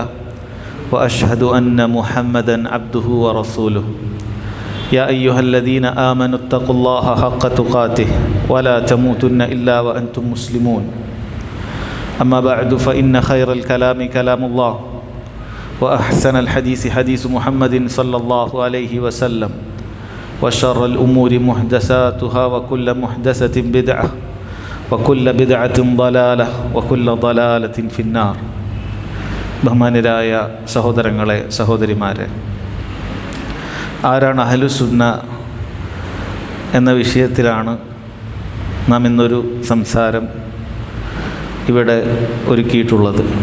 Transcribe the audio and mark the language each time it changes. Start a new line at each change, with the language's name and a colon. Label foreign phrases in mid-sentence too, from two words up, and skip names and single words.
Arabic: وأشهد أن محمدا عبده ورسوله يا أيها الذين آمنوا اتقوا الله حق تقاته ولا تموتن إلا وأنتم مسلمون أما بعد فإن خير الكلام كلام الله وأحسن الحديث حديث محمد صلى الله عليه وسلم وشر الأمور محدثاتها وكل محدثة بدعة وكل بدعة ضلالة وكل ضلالة في النار.
Malayalam: ബഹുമാന്യരായ സഹോദരങ്ങളെ, സഹോദരിമാരെ, ആരാണ് അഹ്ലുസുന്ന എന്ന വിഷയത്തിലാണ് നാം ഇന്നൊരു സംസാരം ഇവിടെ ഒരുക്കിയിട്ടുള്ളത്.